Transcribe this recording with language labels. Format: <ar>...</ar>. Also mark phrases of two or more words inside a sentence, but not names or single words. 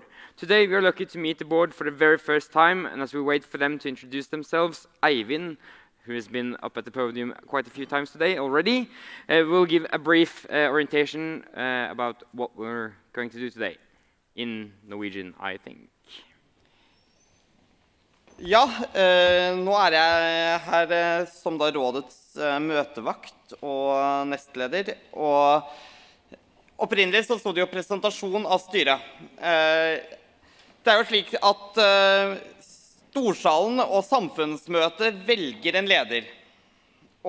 <en>Today we are lucky to meet the board for the very first time, and as we wait for them to introduce themselves, Eivind, who has been up at the podium quite a few times today already, will give a brief orientation about what we're going to do today. In Norwegian, I think.</en> <no>Ja, nå jeg her som da rådets møtevakt og nestleder, og opprinnelig så stod det jo presentasjon av styret. Det jo slik at Storsalen og Samfundsmøte velger en leder.</no>